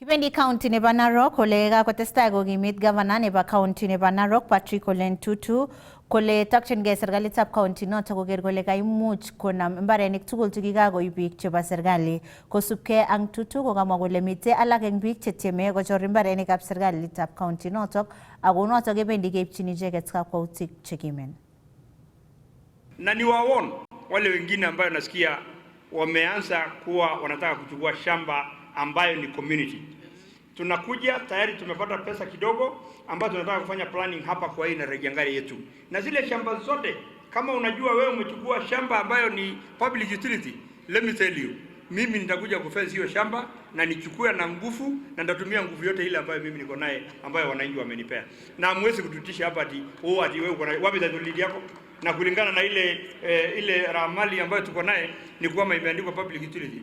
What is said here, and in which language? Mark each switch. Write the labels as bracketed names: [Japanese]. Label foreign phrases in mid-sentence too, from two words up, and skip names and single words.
[Kalenjin] Kibendi County nebo Narok kole kakotestai kokimit governor nebo county nebo Narok Patrick Ole Ntutu kole tokchingei serikalitab county noto koker kole kaimuch konam mbarenik tugul chekikakoib biik chebo serikali. Kosubkei ak Ntutu kokamwa kole mitei alak eng biik chetieme kochor mbarenikab serikalitab county notok ako notok kebendi keipchin icheket kakwautik chekimen. [Swahili] Na niwaon wale wengine ambayo nasikia wameanza kuwa wanataka kuchukua shamba ambayo ni community. Tunakuja tayari tumepata pesa kidogo ambayo tunataka kufanya planning hapa kwa hii na Rejangari yetu. Na zile shamba zote kama unajua wewe umechukua shamba ambayo ni [English] public utility, let me tell you, [Swahili] mimi nitakuja kufence hiyo shamba na nichukue na nguvu na nitatumia nguvu yote ile ambayo mimi niko naye ambayo wananchi wamenipea. Na hamwezi kututisha hapa ati wewe uko na wapi dalili yako? Na kulingana na ile ramali ambayo tuko naye ni kwamba imeandikwa [English] public utility.